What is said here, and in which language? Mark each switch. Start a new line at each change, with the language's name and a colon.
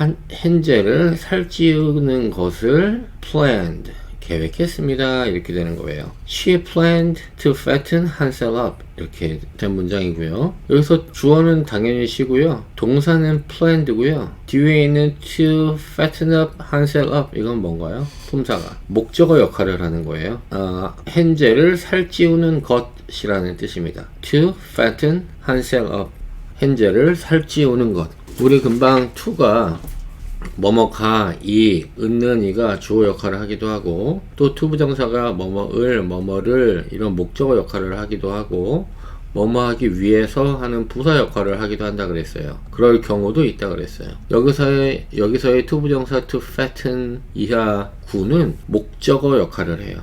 Korean: 헨젤을 살 찌우는 것을 planned 계획했습니다. 이렇게 되는 거예요.
English: She planned to fatten Hansel up
Korean: 이렇게 된 문장이고요. 여기서 주어는 당연히 she고요. 동사는 planned고요. 뒤에 있는
English: to fatten up Hansel up
Korean: 이건 뭔가요? 품사가 목적어 역할을 하는 거예요. 헨젤을 살찌우는 것이라는 뜻입니다.
English: to fatten Hansel up
Korean: 헨젤을 살찌우는 것. 우리 금방 to가 뭐뭐가, 은는 이가 주어 역할을 하기도 하고 또 투부정사가 뭐뭐를 이런 목적어 역할을 하기도 하고 뭐뭐 하기 위해서 하는 부사 역할을 하기도 한다 그랬어요. 그럴 경우도 있다 그랬어요. 여기서의 투부정사 to fatten 이하 구는 목적어 역할을 해요.